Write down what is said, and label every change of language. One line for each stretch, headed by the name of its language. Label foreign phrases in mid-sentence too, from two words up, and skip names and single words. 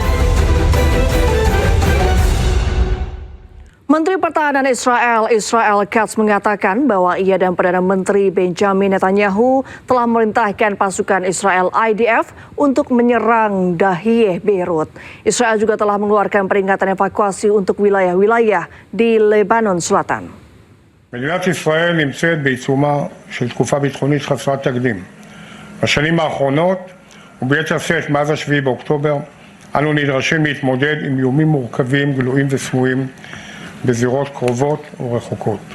Indonesian: Menteri Pertahanan Israel Katz mengatakan bahwa ia dan Perdana Menteri Benjamin Netanyahu telah memerintahkan pasukan Israel IDF untuk menyerang Dahiyeh Beirut. Israel juga telah mengeluarkan peringatan evakuasi untuk wilayah-wilayah di Lebanon Selatan.
Hebrew: מדינת ישראל נמצאת בעיצומה של תקופה ביטחונית חסרת תקדים. בשנים האחרונות, וביתר שאת מאז 7 באוקטובר, אנו נדרשים להתמודד עם איומים מורכבים, גלויים וסמויים, בזירות קרובות ורחוקות.